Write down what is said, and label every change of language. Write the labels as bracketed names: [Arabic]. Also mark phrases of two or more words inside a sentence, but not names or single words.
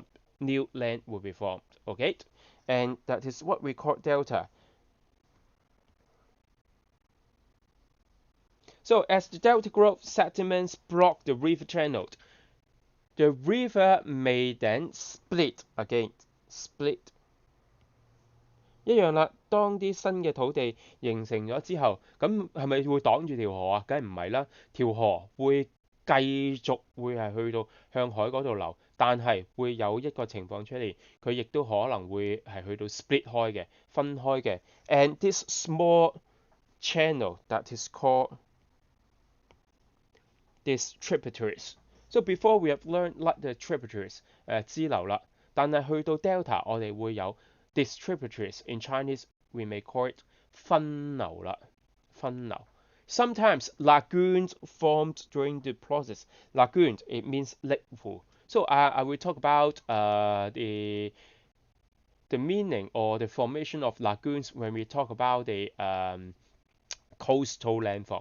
[English] Okay, and that is what we call delta. So as the delta growth, sediments block the river channel. The river may then split again. [Cantonese] 一樣啦，當啲新嘅土地形成咗之後，咁係咪會擋住條河啊？梗係唔係啦，條河會繼續會係去到向海嗰度流，但係會有一個情況出嚟，佢亦都可能會係去到 split 開嘅，分開嘅。 [English] And this small channel that is called these tributaries. So before we have learned like the tributaries [Cantonese] 支流啦，但係去到 delta 我哋會有 [English] these tributaries. In Chinese we may call it [Cantonese] 分流啦，分流。 [English] Sometimes lagoons formed during the process. Lagoon, it means lake pool. So I will talk about the meaning or the formation of lagoons when we talk about the coastal landform.